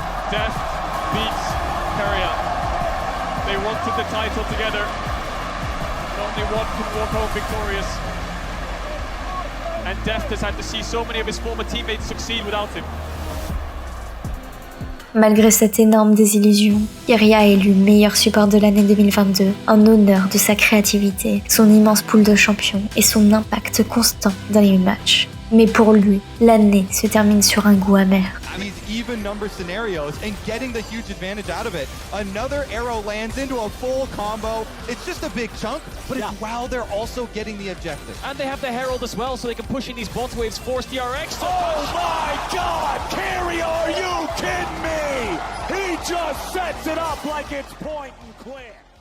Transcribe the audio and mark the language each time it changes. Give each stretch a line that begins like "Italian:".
English: Deft beats Keria. They wanted the title together. Only one could walk home victorious. And Deft has had to see so many of his former teammates succeed without him.
French: Malgré cette énorme désillusion, Keria est élu meilleur support de l'année 2022 en honneur de sa créativité, son immense pool de champions et son impact constant dans les matchs. Mais pour lui, l'année se termine sur un goût amer.
English: These even number scenarios and getting the huge advantage out of it. Another arrow lands into a full combo. It's just a big chunk, but it's while they're also getting the objective. And they have the Herald as well, so they can push in these bot waves, force DRX. Oh my God! Keria, are you kidding me? He just sets it up like it's point and click.